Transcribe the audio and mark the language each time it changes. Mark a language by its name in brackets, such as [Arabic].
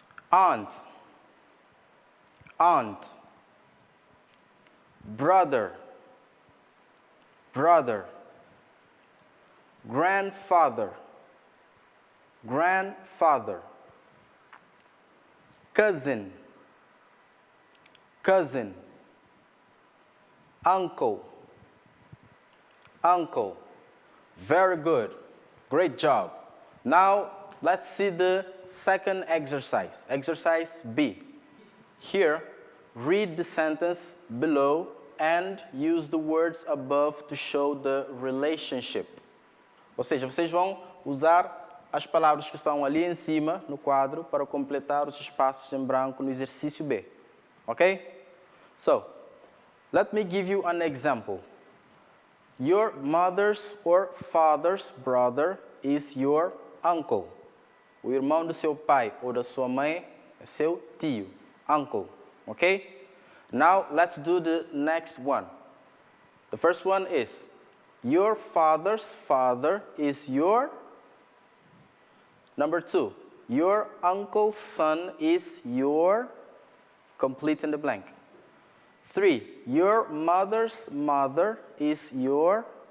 [English] aunt, aunt, brother, brother, grandfather, grandfather, cousin, cousin, uncle, uncle. Very good. Great job. Now, let's see the second exercise. Exercise B. Here, read the sentence below and use the words above to show the relationship. [Portuguese] Ou seja, vocês vão usar as palavras que estão ali em cima, no quadro, para completar os espaços em branco no exercício B. [English] Okay? So, let me give you an example. Your mother's or father's brother is your uncle. [Portuguese] O irmão do seu pai ou da sua mãe é seu tio, uncle. [English] Okay? Now, let's do the next one. The first one is, your father's father is your... Number 2, your uncle's son is your... Complete in the blank. 3, your mother's mother is your...